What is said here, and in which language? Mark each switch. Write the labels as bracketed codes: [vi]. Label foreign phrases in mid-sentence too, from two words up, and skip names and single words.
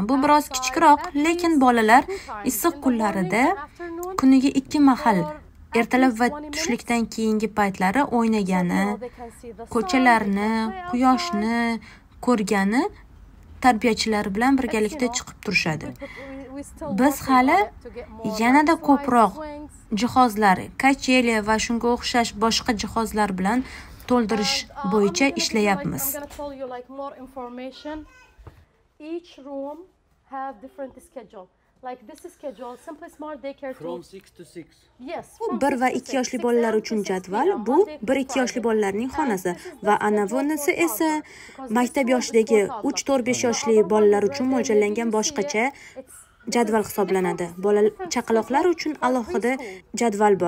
[uz] Bu biroz kichikroq, lekin bolalar issiq kunlarida kuniga 2 mahal ertalab va tushlikdan keyingi paytlari o'ynagani, ko'chalarni, quyoshni ko'rgani tarbiyachilar bilan birgalikda chiqib turishadi. Biz hali yanada ko'proq jihozlar, kacheli va shunga o'xshash boshqa jihozlar bilan to'ldirish bo'yicha ishlayapmiz. [en] Each room have different schedule. Like this schedule, Simply Smart Daycare from 6 to 6. Yes. [uz] 1 va 2 yoshli bolalar uchun jadval, bu 1-2 yoshli bolalarning xonasi va ana bunisi esa maktab yoshidagi 3-4-5 yoshli bolalar uchun mo'ljallangan boshqacha jadval hisoblanadi. Chaqaloqlar uchun alohida jadval bor.